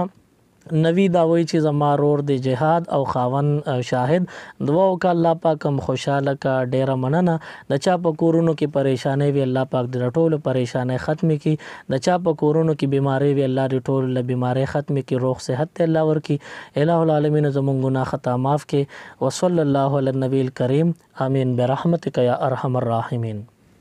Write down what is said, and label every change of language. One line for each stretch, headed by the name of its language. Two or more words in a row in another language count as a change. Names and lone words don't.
Pashto: نوی دا وایي چې زما رور د جهاد او خاون شاهد دعا وکړه الله پاک هم خوشحاله کا. ډېره مننه. د چا په کورونو کې پریشانۍ وي الله پاک د ټولو پریشانۍ ختمې کړي. د چا په کورونو کې بیماری وي الله د ټولو له بیماری ختمې کړي. روغ صحت ته الله ورکړي.
Arabic: الہ العالمین
Pashto: زموږ ګناه خطا معاف کړي.
Arabic: وصلی الله علی النبی الکریم. آمین برحمتک یا ارحم الراحمین.